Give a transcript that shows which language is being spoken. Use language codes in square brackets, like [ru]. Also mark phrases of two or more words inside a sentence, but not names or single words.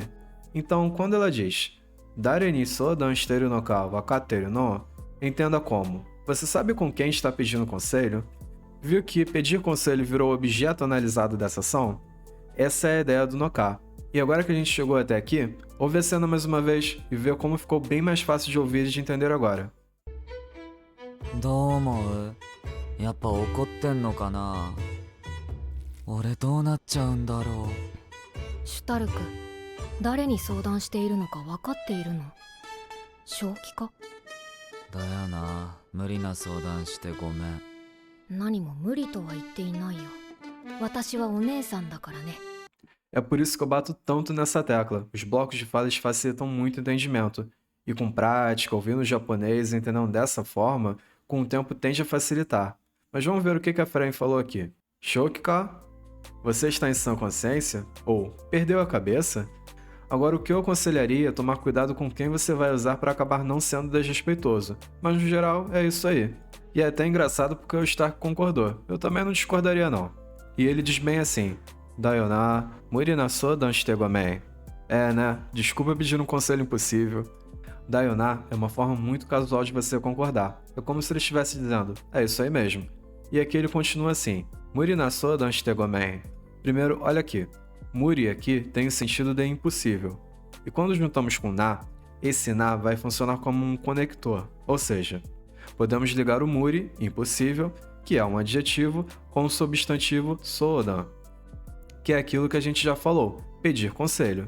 [pt] Então, quando ela diz, [ja] 誰に相談してるのか分かってるの, [pt] entenda como, você sabe com quem está pedindo conselho? Viu que pedir conselho virou objeto analisado dessa ação? Essa é a ideia do [ja] のか. [pt] E agora que a gente chegou até aqui, ouve a cena mais uma vez e vê como ficou bem mais fácil de ouvir e de entender agora. [ja] どう思う？やっぱ怒ってんのかな？俺どうなっちゃうんだろシュタルク、誰に相談しているのか分かっているの？正気か？う。だよな。無理な相談してごめん。何も無理とは言っていないよ。私はお姉さんだからね。 [pt] É por isso que eu bato tanto nessa tecla. Os blocos de falas facilitam muito o entendimento. E com prática, ouvindo japonês e entendendo dessa forma, com o tempo tende a facilitar. Mas vamos ver o que a Fren falou aqui. [ja] Shokika? [pt] Você está em sã consciência? Ou perdeu a cabeça? Agora, o que eu aconselharia é tomar cuidado com quem você vai usar para acabar não sendo desrespeitoso. Mas no geral, é isso aí. E é até engraçado porque o Stark concordou. Eu também não discordaria não. E ele diz bem assim, [ja] だよな、無理な相談してごめん. [pt] É, né? Desculpa pedir um conselho impossível. Dayona é uma forma muito casual de você concordar. É como se ele estivesse dizendo, é isso aí mesmo. E aqui ele continua assim, [ja] 無理な相談してごめん. [pt] Primeiro, olha aqui. Muri aqui tem o sentido de impossível. E quando juntamos com na, esse na vai funcionar como um conector. Ou seja, podemos ligar o muri, impossível, que é um adjetivo, com o substantivo sodan, que é aquilo que a gente já falou, pedir conselho.